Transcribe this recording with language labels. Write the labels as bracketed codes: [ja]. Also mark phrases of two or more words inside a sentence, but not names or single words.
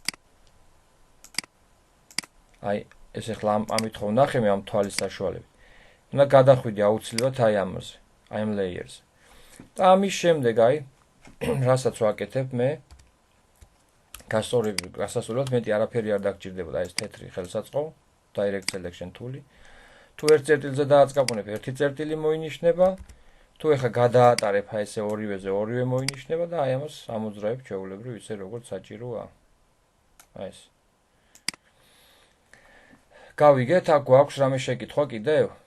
[ka] აი ეს ახლა ამით ხო ვნახე მე ამ თვალის საშუალებით. უნდა გადახვიდე აუცილებლად აი ამაზე, აი ამ layers-ზე. და ამის შემდეგ აი რასაც ვაკეთებ მე გასასწორებლად მეტი არაფერი არ დაგჭირდებოდა, ეს თეთრი ხელსაწყო, [en] direct selection tool-ი. [ka] თუ ერთ წერტილზე დააწყაბუნებ, ერთი წერტილი მოინიშნება, თუ ეხა გადაატარებ აი ესე ორივეზე ორივე მოინიშნება და აი ამას ამოძრავებ ჩვეულებრივ ისე როგორც საჭიროა. აი ეს. გავიგეთ, აქ გვაქვს რამე შეკითხვა კიდევ?